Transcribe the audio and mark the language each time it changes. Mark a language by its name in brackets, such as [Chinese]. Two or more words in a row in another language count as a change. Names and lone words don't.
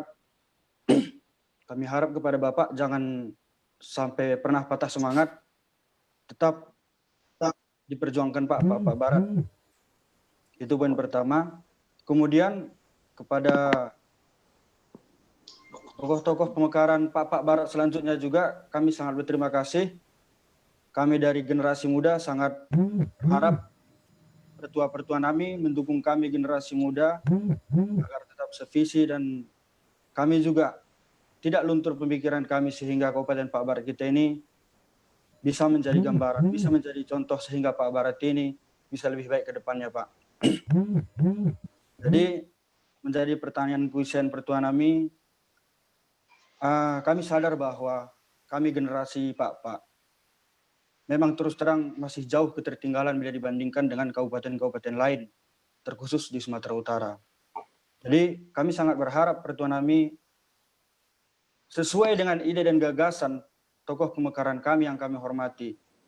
[Indonesian] Kami harap kepada Bapak jangan sampai pernah patah semangat, tetap diperjuangkan Pak Papak Barat. Itu poin pertama. Kemudian kepada tokoh-tokoh pemekaran Papak Barat selanjutnya juga kami sangat berterima kasih. Kami dari generasi muda sangat harap pertua-pertua kami mendukung kami generasi muda agar tetap sevisi dan kami juga tidak luntur pemikiran kami sehingga Kabupaten Papak Barat kita ini bisa menjadi gambaran, bisa menjadi contoh sehingga Papak Barat ini bisa lebih baik ke depannya, Pak. Jadi menjadi pertanyaan kuisen pertua kami, kami sadar bahwa kami generasi Pak memang terus terang masih jauh ketertinggalan bila dibandingkan dengan kabupaten-kabupaten lain, terkhusus di Sumatera Utara. Jadi kami sangat berharap pertua kami sesuai dengan ide dan gagasan tokoh pemekaran kami yang kami hormati.